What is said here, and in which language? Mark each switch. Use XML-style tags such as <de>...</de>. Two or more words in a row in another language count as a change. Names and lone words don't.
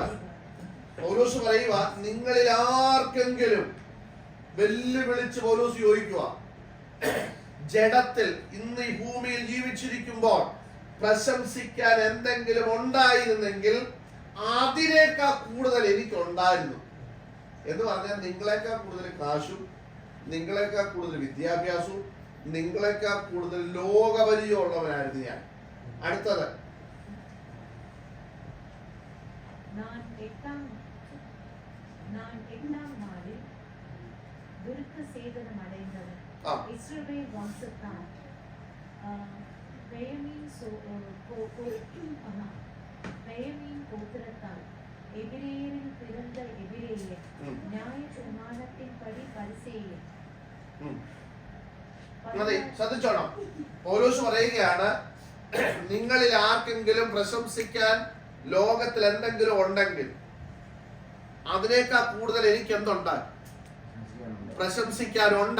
<ml>പൗലോസ് പറയുക, നിങ്ങളിൽ ആർക്കെങ്കിലും വെല്ലുവിളിച്ച് പൗലോസ് ചോദിക്കുക, ജഡത്തിൽ ഇന്ന് ഈ ഭൂമിയിൽ ജീവിച്ചിരിക്കുമ്പോൾ പ്രശംസിക്കാൻ എന്തെങ്കിലും ഉണ്ടായിരുന്നെങ്കിൽ അതിനേക്കാൾ കൂടുതൽ എനിക്കുണ്ടായിരുന്നു. എന്ന് പറഞ്ഞാൽ നിങ്ങളെക്കാൾ കൂടുതൽ കാശും, നിങ്ങളെക്കാൾ കൂടുതൽ വിദ്യാഭ്യാസവും, നിങ്ങളെക്കാൾ കൂടുതൽ ലോകപരിചയമുള്ളവനായിരുന്നു ഞാൻ. അടുത്തത്,</ml> <ta>நான் எட்டாம் நாளில் விருத்த சேதனம் அடைந்தவன். இஸ்ரவேல் வம்சத்தான் பெயமீன் கோத்திரத்தால் எபிரேயரில் பிறந்த எபிரேயர், நியாய பிரமாணத்தின்படி பரிசேயர்.</ta> <ml>ശ്രദ്ധിച്ചോണം. പൗലോസ് പറയുകയാണ്, നിങ്ങളിൽ ആർക്കെങ്കിലും പ്രശംസിക്കാൻ ലോകത്തിൽ എന്തെങ്കിലും ഉണ്ടെങ്കിൽ അതിനേക്കാൾ കൂടുതൽ എനിക്ക് എന്തുണ്ട്? പ്രശംസിക്കാനുണ്ട്.</ml>